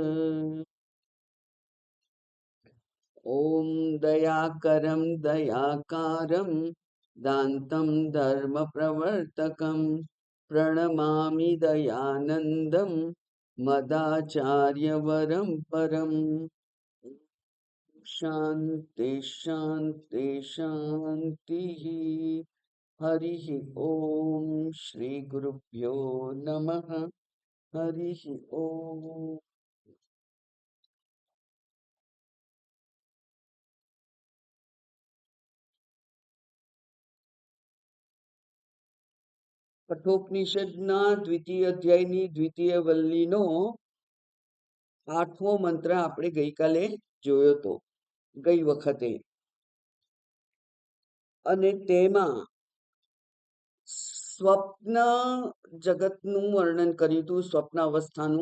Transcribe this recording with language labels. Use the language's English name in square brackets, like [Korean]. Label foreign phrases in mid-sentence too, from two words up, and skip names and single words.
[Sanskrit] ॐ दयाकरं दयाकारं दान्तं धर्मप्रवर्तकं प्रणमामि दयानन्दं मदाचार्यवरं परम्। शान्ति शान्ति शान्तिः। हरिः ॐ श्रीगुरुभ्यो नमः। हरिः ॐ। [Gujarati] કઠોપનિષદના દ્વિતીય અધ્યાયની દ્વિતીય વલ્લીનો 8મો મંત્ર આપણે ગઈકાલે જોયો તો ગઈ વખતે, અને તેમાં સ્વપ્ન જગતનું વર્ણન કર્યું હતું, સ્વપ્ન અવસ્થાનું.